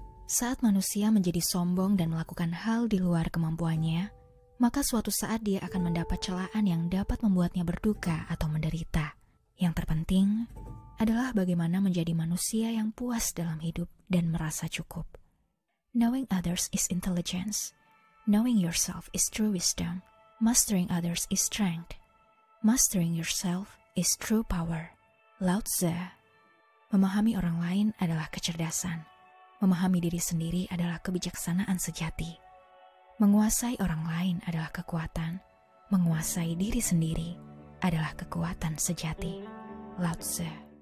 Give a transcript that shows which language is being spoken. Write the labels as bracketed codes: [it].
[id] Saat manusia menjadi sombong dan melakukan hal di luar kemampuannya, maka suatu saat dia akan mendapat celaan yang dapat membuatnya berduka atau menderita. Yang terpenting adalah bagaimana menjadi manusia yang puas dalam hidup dan merasa cukup. [en] Knowing others is intelligence. Knowing yourself is true wisdom. Mastering others is strength. Mastering yourself is true power. Lao Tzu. [id] Memahami orang lain adalah kecerdasan. Memahami diri sendiri adalah kebijaksanaan sejati. Menguasai orang lain adalah kekuatan. Menguasai diri sendiri adalah kekuatan sejati. Lao Tzu.